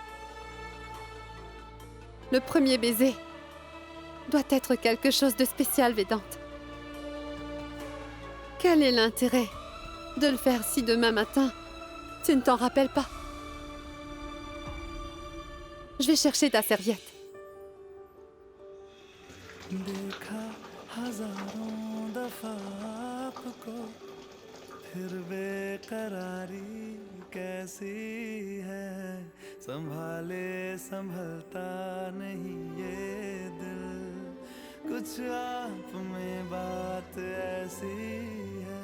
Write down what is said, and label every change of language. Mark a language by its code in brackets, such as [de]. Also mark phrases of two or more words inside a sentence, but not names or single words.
[fr] Le premier baiser doit être quelque chose de spécial, Védante. Quel est l'intérêt de le faire si demain matin, tu ne t'en rappelles pas? Je vais chercher ta serviette. [hi] देखा हजारों दफा आपको फिर बेकरारी कैसी है संभाले संभलता नहीं ये दिल कुछ आप में बात ऐसी है